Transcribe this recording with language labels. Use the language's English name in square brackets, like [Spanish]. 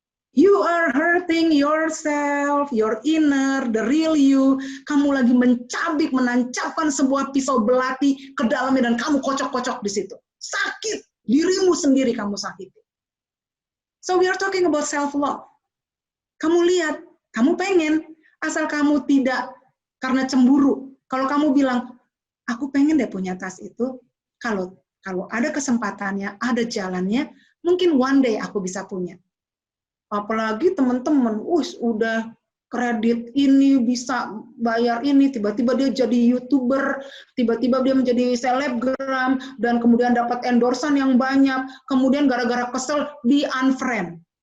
[English] You are hurting yourself, your inner, the real you. [Indonesian] Kamu lagi mencabik, menancapkan sebuah pisau belati ke dalamnya dan kamu kocok-kocok di situ. Sakit, dirimu sendiri kamu sakiti. [English] So we are talking about self-love. [Indonesian] Kamu lihat, kamu pengen, asal kamu tidak karena cemburu. Kalau kamu bilang, aku pengen deh punya tas itu, kalau ada kesempatannya, ada jalannya, mungkin one day aku bisa punya. Apalagi teman-teman, udah kredit ini, bisa bayar ini, tiba-tiba dia jadi YouTuber, tiba-tiba dia menjadi selebgram, dan kemudian dapat endorsan yang banyak, kemudian gara-gara kesel di unfriend.